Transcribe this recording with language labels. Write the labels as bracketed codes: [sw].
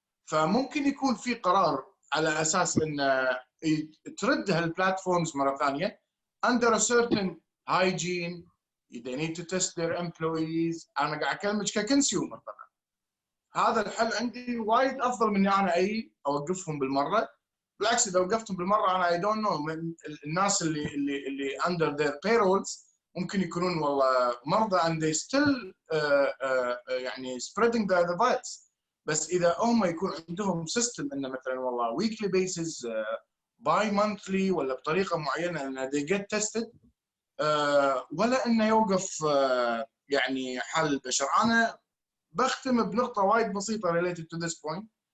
[ar] فممكن يكون في قرار على أساس إن ترد هالبلاتفورمز مرة ثانية [en] under a certain hygiene, they need to test their employees. [ar] أنا قاعد أكلمك ككونسيومر طبعا, هذا الحل عندي وايد أفضل من أنا أوقفهم بالمرة. بالعكس إذا وقفتهم بالمرة أنا [en] I don't know [ar] الناس اللي [en] under their payrolls [ar] ممكن يكونون والله مرضى [en] and they still [ar] يعني [en] spreading the virus. [ar] بس إذا هم يكون عندهم system إنه مثلاً والله [en] weekly basis, bi-monthly [ar] ولا بطريقة معينة إنه [en] they get tested, [ar] ولا إنه يوقف يعني حال البشر. أنا بختم بنقطة وايد بسيطة [en] related to this point.